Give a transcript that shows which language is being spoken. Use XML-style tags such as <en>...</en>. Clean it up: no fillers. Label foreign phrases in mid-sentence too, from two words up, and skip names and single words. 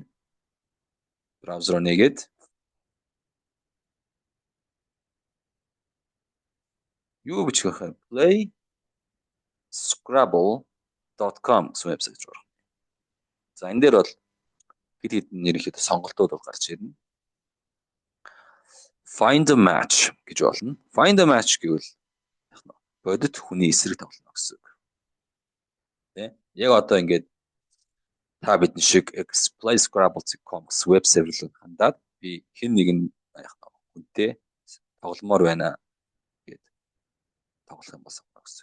<mn>Браузер нэгээд юу бичих вэ? playscrabble.com гэсэн вебсайт руу. За энэ дээр бол хэд хэдэн ерөнхийдөө сонголтууд гарч ирнэ.</mn> <en>Find a match</en> <mn>гэж болно.</mn> <en>Find a match</en> <mn>гэвэл бодит хүний эсрэг тоглоно гэсэн үг. Тэ? Яг одоо ингээд та бидний шиг playscrabble.com гэсэн вебсайт руу хандаад би хэн нэгэн хүнтэй тогломоор байна гэд тоглох юм болсон гэсэн.</mn>